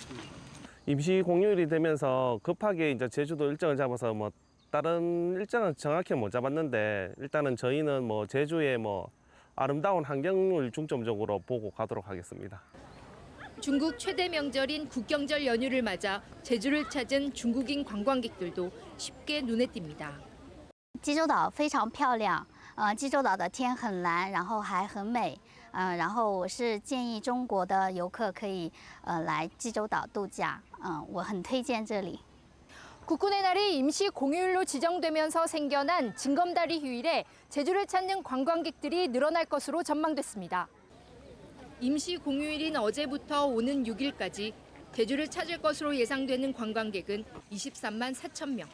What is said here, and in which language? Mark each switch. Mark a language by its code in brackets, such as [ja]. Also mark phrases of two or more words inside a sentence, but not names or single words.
[ko] 임시 공휴일이 되면서 급하게 이제 제주도 일정을 잡아서 다른 일정은 정확히 못 잡았는데 일단은 저희는 제주의 아름다운 환경을 중점적으로 보고 가도록 하겠습니다. 중국 최대 명절인 국경절 연휴를 맞아 제주를 찾은 중국인 관광객들도 쉽게 눈에 띕니다. [zh] 济州岛非常漂亮，济州岛的天很蓝，然后还很美，然后我是建议中国的游客可以来济州岛度假，我很推荐这里。 [ko] 국군의 날이 임시 공휴일로 지정되면서 생겨난 징검다리 휴일에 제주를 찾는 관광객들이 늘어날 것으로 전망됐습니다. 임시 공휴일인 어제부터 오는 6일까지 제주를 찾을 것으로 예상되는 관광객은 23만 4천 명.